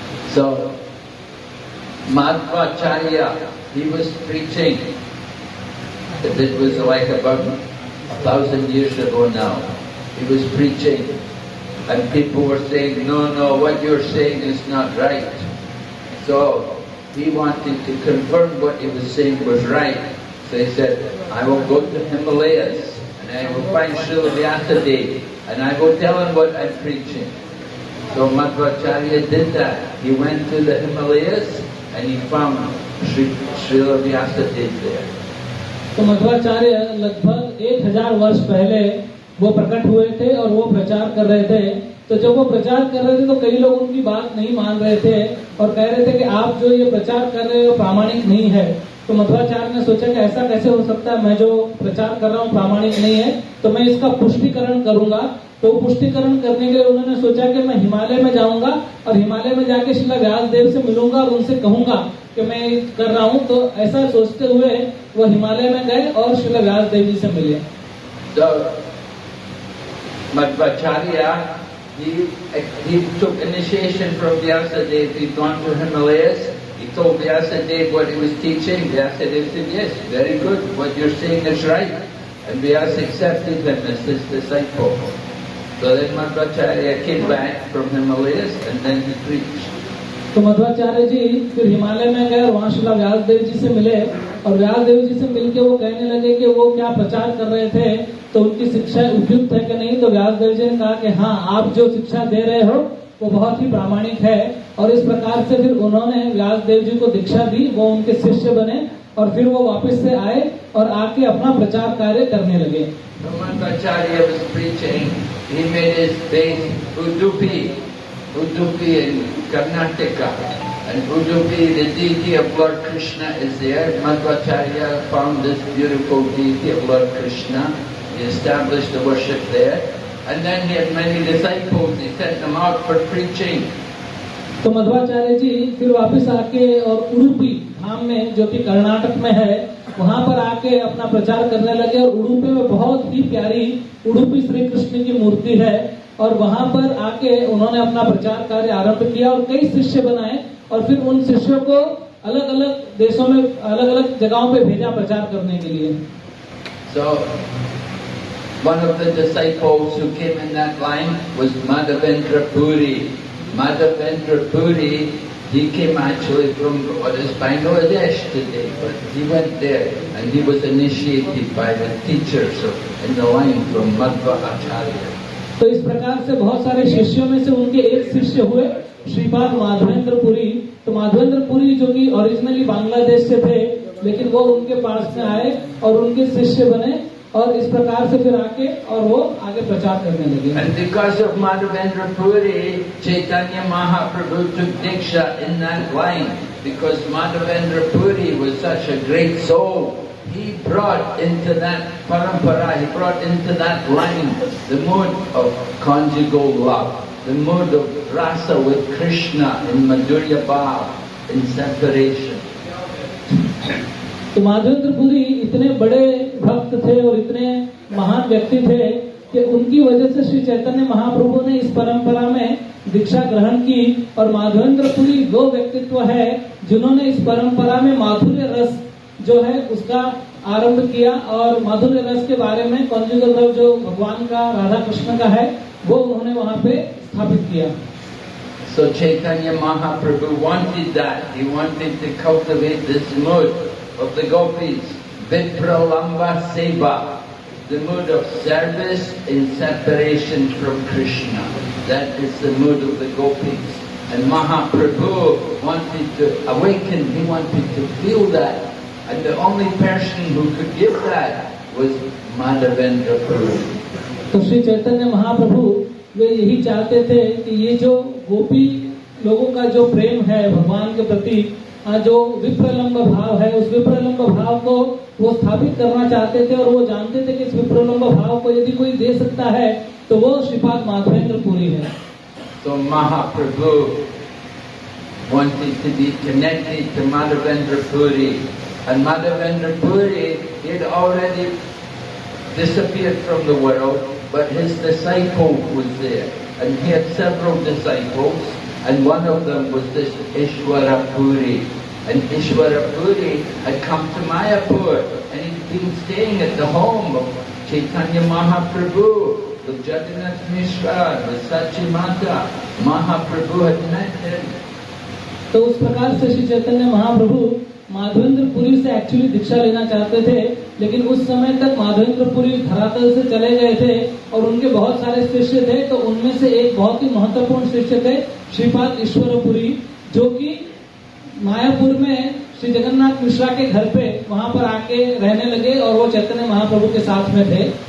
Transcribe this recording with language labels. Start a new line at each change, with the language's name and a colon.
English: So Madhvacharya, he was preaching. It was like about 1,000 years ago now. He was preaching and people were saying, no, what you're saying is not right. So he wanted to confirm what he was saying was right. So he said, I will go to Himalayas and I will find Srila Vyasadeva and I will tell him what I'm preaching. So Madhvacharya did that. He went to the Himalayas and he found Srila Vyasadeva there.
Hindi: तो मध्वाचार्य लगभग 1000 वर्ष पहले वो प्रकट हुए थे और वो प्रचार कर रहे थे। तो जब वो प्रचार कर रहे थे तो कई लोग उनकी बात नहीं मान रहे थे और कह रहे थे कि आप जो ये प्रचार कर रहे हो प्रामाणिक नहीं है। तो मध्वाचार्य ने सोचा कि ऐसा कैसे हो सकता है, मैं जो प्रचार कर रहा हूँ प्रामाणिक नहीं है तो मैं इसका पुष्टिकरण करूंगा। तो पुष्टिकरण करने के लिए उन्होंने सोचा कि मैं हिमालय में जाऊंगा और हिमालय में जाके श्रील व्यासदेव से मिलूंगा और उनसे कहूंगा कि मैं कर रहा हूँ। तो ऐसा सोचते हुए वो हिमालय में गए और श्रील व्यासदेव जी से मिले।
English: So Madhvacharya, he took initiation from Vyasadeva. He'd gone to Himalayas. He told Vyasadeva what he was teaching. Vyasadeva said, yes, very good, what you're saying is right. And Vyasa accepted him as his disciple. So then Madhvacharya came back from Himalayas and then he preached.
Hindi: तो मध्वाचार्य जी फिर हिमालय में गए और वहाँ श्रील व्यासदेव जी से मिले और व्यासदेव जी से मिलके वो कहने लगे कि वो क्या प्रचार कर रहे थे तो उनकी शिक्षा उपयुक्त है कि नहीं। तो व्यासदेव जी ने कहा कि हाँ, आप जो शिक्षा दे रहे हो वो बहुत ही प्रामाणिक है। और इस प्रकार से फिर उन्होंने व्यासदेव जी को दीक्षा दी, वो उनके शिष्य बने और फिर वो वापस से आए और आके अपना प्रचार कार्य करने लगे।
English: Madhvacharya was preaching. He made his base Udupi in Karnataka. And Udupi, the deity of Lord Krishna is there. Madhvacharya found this beautiful deity of Lord Krishna. He established the worship there. And then he had many disciples. He sent them out for preaching.
Hindi: तो मध्वाचार्य जी फिर वापस आके और उडुपी धाम में जो कि कर्नाटक में है वहाँ पर आके अपना प्रचार करने लगे। और उडुपी में बहुत ही प्यारी उडुपी श्री कृष्ण की मूर्ति है और वहाँ पर आके उन्होंने अपना प्रचार कार्य आरंभ किया और कई शिष्य बनाए और फिर उन शिष्यों को अलग अलग देशों में अलग अलग जगहों पे भेजा प्रचार करने के लिए।
English: So one of the disciples who came in that line was Madhavendra Puri. Madhavendra Puri, he came actually from what is Bangladesh today, but he went there and he was initiated by the teachers in the line from Madhva Acharya.
Hindi: तो इस प्रकार से बहुत सारे शिष्यों में से उनके एक शिष्य हुए श्रीपाद माधवेंद्र पुरी। तो माधवेंद्र पुरी जो कि ओरिजिनली बांग्लादेश से थे लेकिन वो उनके पास में आए और उनके शिष्य बने और इस प्रकार से फिर आके और वो आगे प्रचार करने लगे।
English: And because of Madhavendra Puri, Chaitanya Mahaprabhu took Diksha in that line. Because Madhavendra Puri was such a great soul, he brought into that parampara, he brought into that line the mood of conjugal love. the mood of rasa with Krishna in Madhurya Bhav, in separation.
Hindi: तो माधवेंद्र पुरी इतने बड़े भक्त थे और इतने महान व्यक्ति थे कि उनकी वजह से श्री चैतन्य महाप्रभु ने इस परंपरा में दीक्षा ग्रहण की। और माधवेंद्र पुरी वो व्यक्तित्व है जिन्होंने इस परंपरा में माधुर्य रस जो है उसका आरंभ किया, और माधुर्य रस के बारे में
English: conjugal love
Hindi: जो भगवान का राधा कृष्ण का है वो उन्होंने वहाँ पे स्थापित किया।
English: So Chaitanya Mahaprabhu wanted that. He wanted to cultivate this mood of the gopis, Vipralamba Seva, the mood of service in separation from Krishna. That is the mood of the gopis. And Mahaprabhu wanted to awaken, he wanted to feel that. And the only person who could give that was Madhavendra Puri.
Hindi: तो श्री चैतन्य महाप्रभु वे यही चाहते थे कि ये जो गोपी लोगों का जो प्रेम है भगवान के प्रति, जो विप्रलंब भाव है, उस विप्रलंब भाव को वो स्थापित करना चाहते थे। और वो जानते थे कि इस विप्रलंब भाव को यदि कोई दे सकता है तो वो श्रीपाद माधवेंद्र पुरी है।
English: So Mahaprabhu wanted to be connected to Madhavendra Puri, and Madhavendra Puri he had already disappeared from the world, but his disciple was there, and he had several disciples, and one of them was this Ishwara Puri. And Ishwara Puri had come to Mayapur, and he'd been staying at the home of Chaitanya Mahaprabhu, with Jagannath Mishra, with Sachi Mata. Mahaprabhu had met him.
Hindi: तो उस प्रकार से श्री चैतन्य महाप्रभु माधवेंद्र पुरी से actually दीक्षा लेना चाहते थे, लेकिन उस समय तक माधवेंद्र पुरी धरातल से चले गए थे और उनके बहुत सारे शिष्य थे। तो उनमें से एक बहुत ही महत्वपूर्ण शिष्य थे श्रीपाद ईश्वरपुरी, जो कि मायापुर में श्री जगन्नाथ मिश्रा के घर पे वहां पर आके रहने लगे और वो चैतन्य महाप्रभु के साथ में थे।